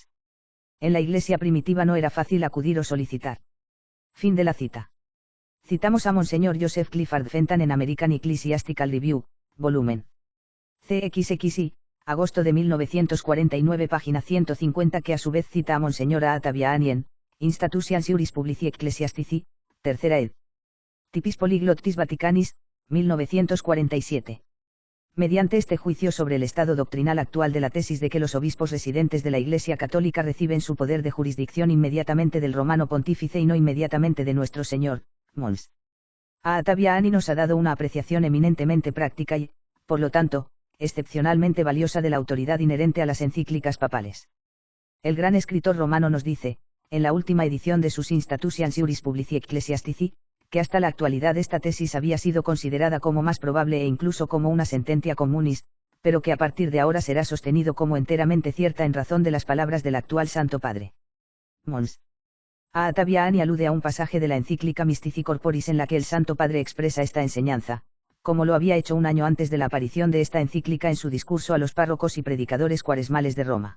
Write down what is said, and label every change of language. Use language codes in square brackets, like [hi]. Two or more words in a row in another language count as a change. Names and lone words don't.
[es] En la Iglesia primitiva no era fácil acudir o solicitar. Fin de la cita. Citamos a Monseñor Joseph Clifford Fenton en American Ecclesiastical Review, volumen CXXI, agosto de 1949, página 150, que a su vez cita a Monseñor Aataviani en Institutions Juris Publici Ecclesiastici, tercera ed. Typis Polyglottis Vaticanis, 1947. Mediante este juicio sobre el estado doctrinal actual de la tesis de que los obispos residentes de la Iglesia Católica reciben su poder de jurisdicción inmediatamente del Romano Pontífice y no inmediatamente de nuestro Señor, Mons. Aataviani nos ha dado una apreciación eminentemente práctica y, por lo tanto, excepcionalmente valiosa de la autoridad inherente a las encíclicas papales. El gran escritor romano nos dice, en la última edición de sus Institutiones Juris Publici Ecclesiastici, que hasta la actualidad esta tesis había sido considerada como más probable e incluso como una [la] sententia communis, [es] pero que a partir de ahora será sostenido como enteramente cierta en razón de las palabras del actual Santo Padre. Mons. A Taviani alude a un pasaje de la encíclica Mystici Corporis en la que el Santo Padre expresa esta enseñanza, como lo había hecho un año antes de la aparición de esta encíclica en su discurso a los párrocos y predicadores cuaresmales de Roma.